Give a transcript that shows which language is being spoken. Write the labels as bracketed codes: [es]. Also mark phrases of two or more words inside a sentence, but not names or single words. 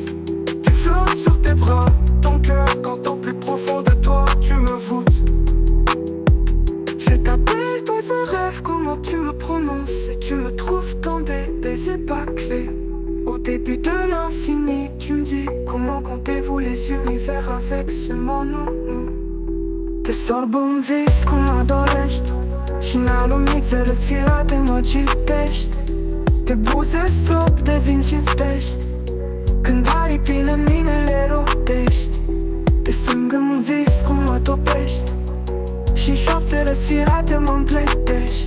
[fr] Tu flottes sur tes bras ton cœur quand au plus profond de toi tu me voûtes. Je t'appelle dans un rêve comment tu me prononces. Et tu me trouves dans des baisers bâclés. Au début de l'infini tu me dis comment comptez-vous les univers avec seulement nous. [ro] Te sorb în vis cum mă dorești și-n alunițe răsfirate mă citești. Te buze strop de vin cinstești când aripile mine le rotești. Te strâng în vis cum mă topești și-n șoapte răsfirate mă împletești.